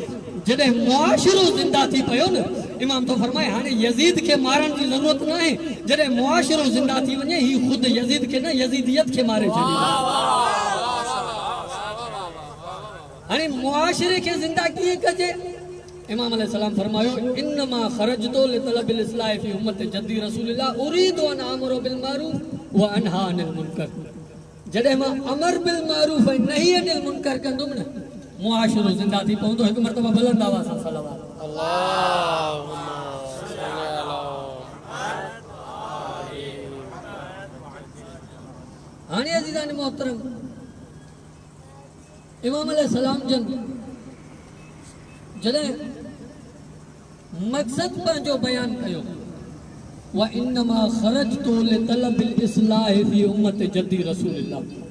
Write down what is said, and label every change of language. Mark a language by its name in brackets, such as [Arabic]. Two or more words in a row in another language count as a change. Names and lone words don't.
[Sindhi] जॾहिं मुआशिरो ज़िंदा थी पियो न, इमाम तो फरमाए हाणे यज़ीद खे मारण जी ज़रूरत न आहे। जॾहिं मुआशिरो ज़िंदा थी वञे, ही ख़ुदि यज़ीद खे न यज़ीदियत खे मारे छॾींदो। हाणे मुआशिरे खे ज़िंदा कीअं कजे? इमाम अलैहिस्सलाम फरमायो [Arabic] إنما خرجت لطلب الإصلاح في أمة جدي رسول الله أريد أن آمر بالمعروف وأنهى عن المنكر. [Sindhi] जॾहिं मां [Arabic] أمر بالمعروف [Sindhi] ऐं [Arabic] نهي عن المنكر [Sindhi] कंदुमि न मुआशिरो ज़िंदा थी पवंदो। हिकु मरतबा बुलंद आवाज़ सां सलावत [Arabic] اللهم صل على [Sindhi] हाणे अज़ीज़ान मोहतरम इमाम अलैहिस्सलाम जन जॾहिं मक़सद पंहिंजो बयान कयो [Arabic] وإنما خرجت لطلب الإصلاح في أمة جدي رسول الله,